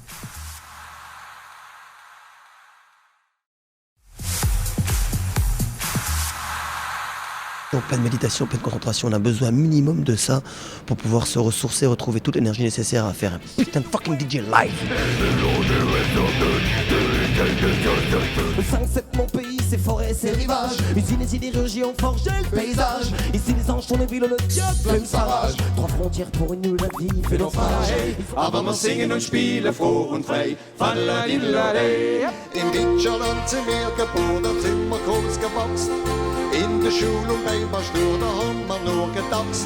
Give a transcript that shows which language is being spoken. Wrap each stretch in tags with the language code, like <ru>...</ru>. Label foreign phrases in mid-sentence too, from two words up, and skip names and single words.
<fr>En pleine méditation, pleine concentration, on a besoin minimum de ça pour pouvoir se ressourcer, retrouver toute l'énergie nécessaire à faire un putain de fucking DJ live. Le 5-7 mon pays, ses forêts, ses rivages. Usines et sidérurgies ont forgé le paysage. Ici les anges sont les villes, le diable plein savage. 3 frontières pour une nouvelle vie, fait naufrage.</fr> <de>Aber wir singen und spielen froh und frei. Fadladilladey. In Deutschland sind wir geboren, sind wir groß gewachsen. In der Schule und beim Stur, da haben wir nur getanzt.</de>